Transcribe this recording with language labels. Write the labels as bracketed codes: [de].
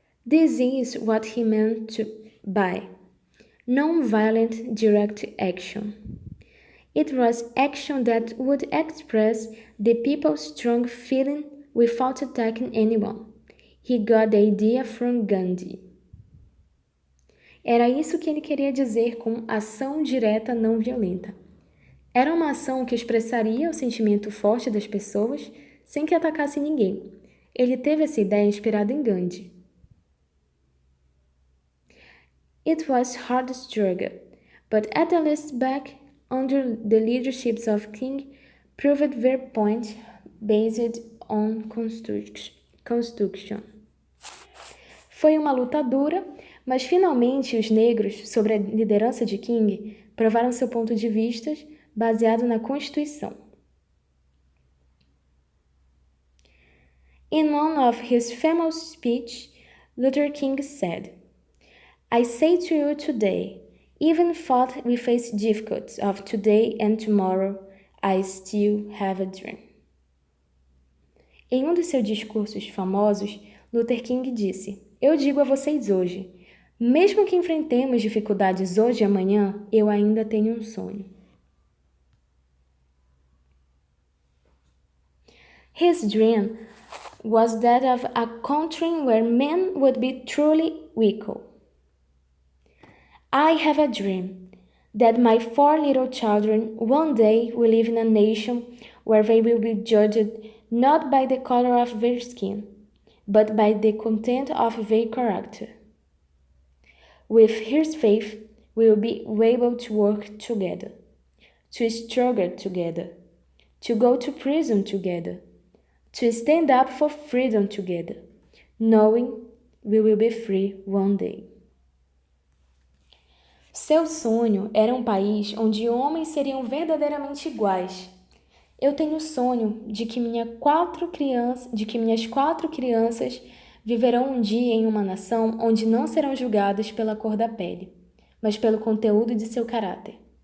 [en] This is what he meant by non-violent direct action. It was action that would express the people's strong feeling without attacking anyone. He got the idea from Gandhi. [pt] Era isso que ele queria dizer com ação direta não violenta. Era uma ação que expressaria o sentimento forte das pessoas sem que atacasse ninguém. Ele teve essa ideia inspirada em Gandhi. [en] It was hard struggle, but at the last back, under the leadership of King, proved their point based own construction. [pt] Foi uma luta dura, mas finalmente os negros, sob a liderança de King, provaram seu ponto de vista baseado na Constituição. [en] In one of his famous speeches, Luther King said, "I say to you today, even though we face difficulties of today and tomorrow, I still have a dream." [pt] Em um dos seus discursos famosos, Luther King disse: "Eu digo a vocês hoje, mesmo que enfrentemos dificuldades hoje e amanhã, eu ainda tenho um sonho." [en] His dream was that of a country where men would be truly equal. I have a dream that my 4 little children one day will live in a nation where they will be judged not by the color of their skin, but by the content of their character. With his faith, we will be able to work together, to struggle together, to go to prison together, to stand up for freedom together, knowing we will be free one day. [pt] Seu sonho era um país onde homens seriam verdadeiramente iguais. Eu tenho o sonho de que minhas 4 crianças viverão um dia em uma nação onde não serão julgadas pela cor da pele, mas pelo conteúdo de seu caráter.